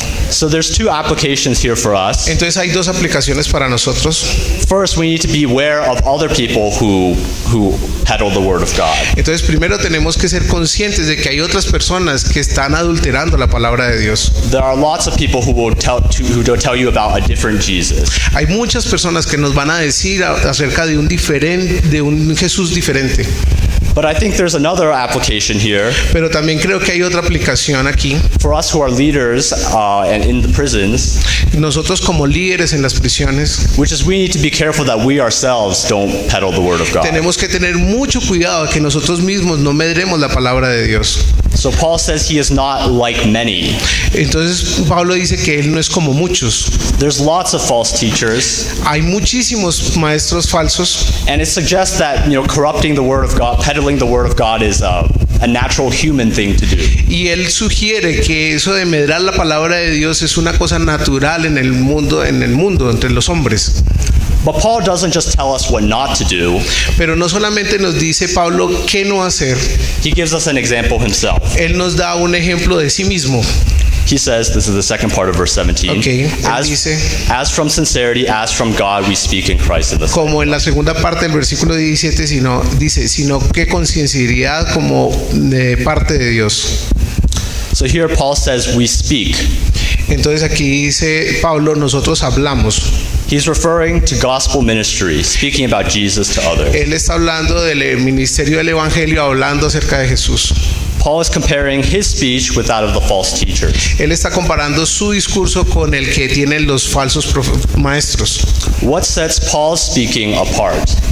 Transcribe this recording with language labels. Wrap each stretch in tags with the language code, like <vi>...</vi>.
<en>So there's two applications here for us.</en> <es>Entonces hay dos aplicaciones para nosotros.</es> <en>First, we need to be aware of other people who peddle the word of God.</en> <es>Entonces primero tenemos que ser conscientes de que hay otras personas que están adulterando la palabra de Dios.</es> <en>There are lots of people who will tell you about a different Jesus.</en> <es>Hay muchas personas que nos van a decir acerca de un Jesús diferente.</es> <en>But I think there's another application here</en> <es>Pero también creo que hay otra aplicación aquí.</es> <en>for us who are leaders and in the prisons,</en> <es>Nosotros como líderes en las prisiones</es> <en>which is we need to be careful that we ourselves don't peddle the word of God.</en> <es>tenemos que tener mucho cuidado que nosotros mismos no medremos la palabra de Dios.</es> <en>So Paul says he is not like many.</en> <es>Entonces Pablo dice que él no es como muchos.</es> <en>There's lots of false teachers,</en> <es>Hay muchísimos maestros falsos</es> <en>and it suggests that corrupting the word of God, peddling the word of God is a natural human thing to do.</en> <es>y él sugiere que eso de medrar la palabra de Dios es una cosa natural en el mundo entre los hombres.</es> <en>But Paul doesn't just tell us what not to do.</en> <es>Pero no solamente nos dice Pablo qué no hacer,</es> <en>He gives us an example himself.</en> <es>él nos da un ejemplo de sí mismo.</es> <en>He says, this is the second part of verse 17,</en> <es>Okay, él dice,</es> <en>as from sincerity, as from God, we speak in Christ in the</en> <es>como en la segunda parte del versículo 17, sino que con sinceridad como de parte de Dios.</es> <en>So here Paul says we speak.</en> <es>Entonces aquí dice Pablo, nosotros hablamos.</es> <en>He's referring to gospel ministry, speaking about Jesus to others.</en> <es>Él está hablando del ministerio del Evangelio, hablando acerca de Jesús.</es> <en>Paul is comparing his speech with that of the false teachers.</en> <es>Él está comparando su discurso con el que tienen los falsos maestros.</es> <en>What sets Paul's speaking apart?</en>